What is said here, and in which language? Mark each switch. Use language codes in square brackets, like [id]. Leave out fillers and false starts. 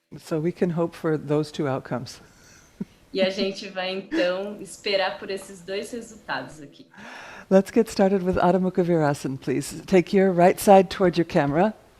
[en] So we can hope for those two outcomes. [pt] E a gente vai então esperar por esses dois resultados aqui. [en] Let's get started with Adho Mukha Virasana, please. Take your right side toward your camera.